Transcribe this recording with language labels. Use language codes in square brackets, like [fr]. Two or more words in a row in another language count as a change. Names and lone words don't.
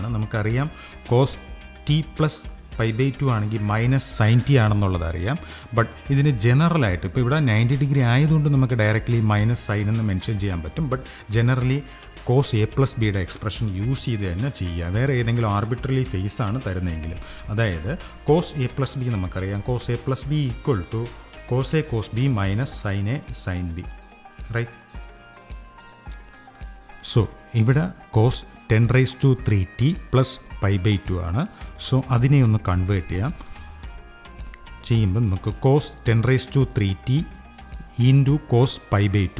[ml] നമുക്കറിയാം cos t + π/2 ആണെങ്കിൽ -sin t ആണെന്നുള്ളത് അറിയാം. ബട്ട് ഇതിന് ജനറലായിട്ട് ഇപ്പോൾ ഇവിടെ 90 ഡിഗ്രി ആയതുകൊണ്ട് നമുക്ക് ഡയറക്റ്റ്ലി -sin എന്ന് മെൻഷൻ ചെയ്യാൻ പറ്റും. [en] but generally [ml] cos a + bയുടെ [en] expression use [ml] ചെയ്ത് തന്നെ ചെയ്യുക. വേറെ ഏതെങ്കിലും [en] arbitrary phase [ml] ആണ് തരുന്നതെങ്കിലും, അതായത് cos a + b നമുക്കറിയാം. cos a + b = cos a cos b - sin a sin b, റൈറ്റ്? സോ ഇവിടെ cos 10⁻³ + π/2 ആണ്. സോ അതിനെ ഒന്ന് കൺവേർട്ട് ചെയ്യുമ്പോൾ നമുക്ക് cos 10⁻³ × cos π/2.